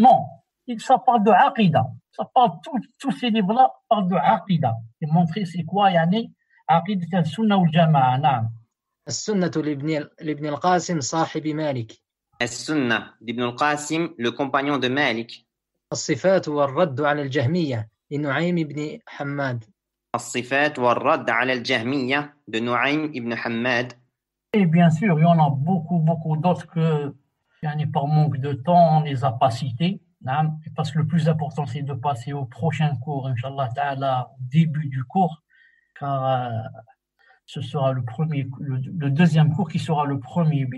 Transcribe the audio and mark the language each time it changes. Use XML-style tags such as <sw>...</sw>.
<fr>Non, ça parle de aqida. Ça parle, tous ces livres-là parlent de aqida. Et montrer c'est quoi, aqida al-sunnah wal jama'a, na'am.</fr> <ar>السنة لابن القاسم صاحب مالك،</ar> <fr>As-Sunnah d'Ibn al-Qasim, le compagnon de Malik.</fr> <ar>الصفات والرد على الجهمية لنعيم بن حماد،</ar> <fr>As-Sifat wa Radd ala al-Jahmiyya de Nu'aym ibn Hammad. Et bien sûr, il y en a beaucoup d'autres que, par manque de temps, on ne les a pas cités. Parce que le plus important, c'est de passer au prochain cours, Inch'Allah Ta'ala, au début du cours, car ce sera le deuxième cours qui sera le premier.</fr>